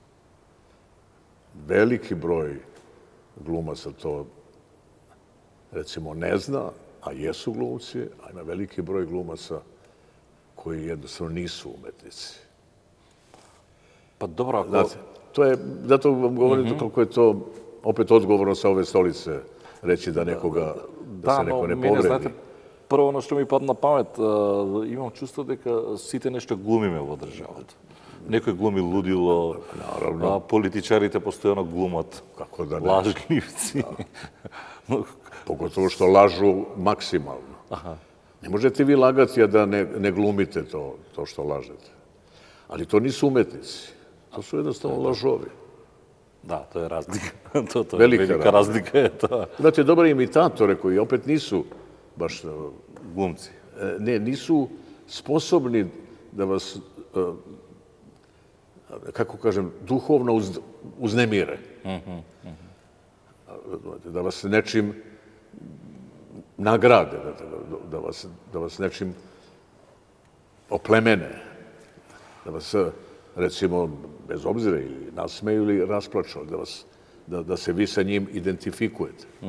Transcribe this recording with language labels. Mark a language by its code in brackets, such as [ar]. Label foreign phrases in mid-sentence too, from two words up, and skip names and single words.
[sr] Veliki broj glumaca to, recimo, ne zna, a jesu glumci, a ima veliki broj glumaca koji jednostavno nisu umetnici. Pa dobro, to je, zato vam govorim koliko je to opet odgovorno sa ove stolice reći da nekoga, da se neko ne povredi. [mk] Знаете, прво оно што ми падна на памет, имам чувство дека сите нешто глумиме во државата. Некој глуми лудило, политичарите постојано глумат, Како да не. лажливци. [sr] Pogotovo što lažu maksimalno. Ne možete vi lagati, a da ne glumite to što lažete. Ali to nisu umetnici. To su jednostavno lažovi. [mk] Да, тоа е разлика. Тоа е Велика велика разлика е тоа. [sr] Imate dobre imitatore koji opet nisu baš, [mk] Глумци. [sr] ne, nisu sposobni da vas, kako kažem, duhovno uznemire. Da vas nečim nagrade, da vas nečim oplemene, da vas, recimo, bez obzira ili nasmeju ili rasplaču, da se vi sa njim identifikujete.